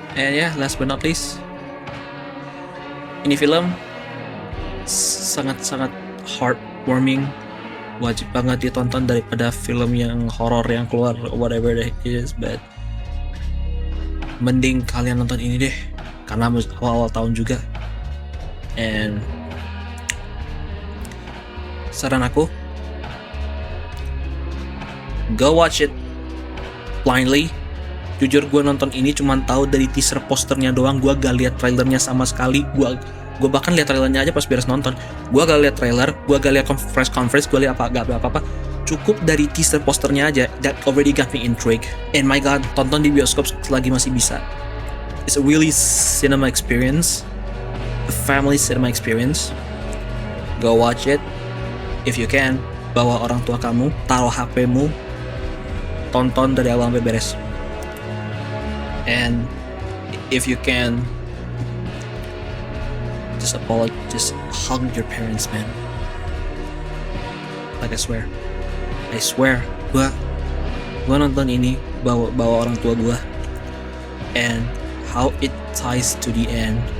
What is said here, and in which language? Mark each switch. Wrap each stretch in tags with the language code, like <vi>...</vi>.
<en>And yeah, last but not least,</en> <id>ini film sangat-sangat heartwarming, wajib banget ditonton daripada film yang horor yang keluar</id> <en>whatever it is.</en> <id>But mending kalian nonton ini deh karena awal-awal tahun juga.</id> <en>And</en> <id>saran aku,</id> <en>go watch it blindly.</en> <id>Jujur gue nonton ini cuman tahu dari teaser posternya doang, gue gak lihat trailernya sama sekali. Gue bahkan lihat trailernya aja pas beres nonton. Gue gak lihat trailer, gue gak lihat conference, gue lihat apa-apa. Cukup dari teaser posternya aja,</id> <en>that already got me intrigued. And my god,</en> <id>tonton di bioskop selagi masih bisa.</id> <en>it's a really cinema experience, a family cinema experience. Go watch it if you can.</en> <id>Bawa orang tua kamu, taruh HP-mu, tonton dari awal sampai beres.</id> <en>And if you can, just hug your parents, man. Like I swear,</en> <id>gua nonton ini bawa orang tua gua,</id> <en>and how it ties to the end.</en>